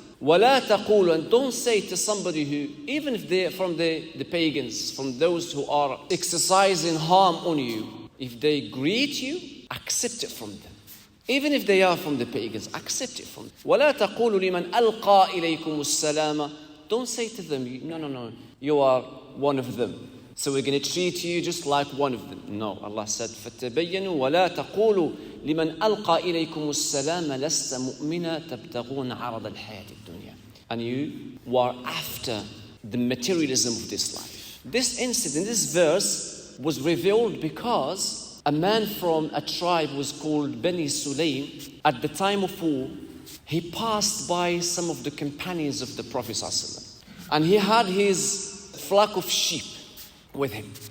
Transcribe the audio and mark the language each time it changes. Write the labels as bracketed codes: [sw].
[ar] وَلَا تَقُولُ, [en] and don't say to somebody who, even if they're from the pagans, from those who are exercising harm on you, if they greet you, accept it from them. Even if they are from the pagans, accept it from them. [ar] وَلَا تَقُولُ لِمَنْ أَلْقَى إِلَيْكُمُ السَّلَامَ, [en] don't say to them, no, you are one of them, so we're going to treat you just like one of them. No, Allah said, [ar] فَتَبَيَّنُوا وَلَا تَقُولُوا لِمَنْ أَلْقَى إِلَيْكُمُ السَّلَامَ لَسْتَ مُؤْمِنًا تَبْتَغُونَ عَرَضَ الْحَيَاةِ الدُّنْيَا. [en] And you are after the materialism of this life. This incident, this verse was revealed because a man from a tribe was called Bani Sulaym. At the time of war, he passed by some of the companions of the Prophet ﷺ, and he had his flock of sheep with him.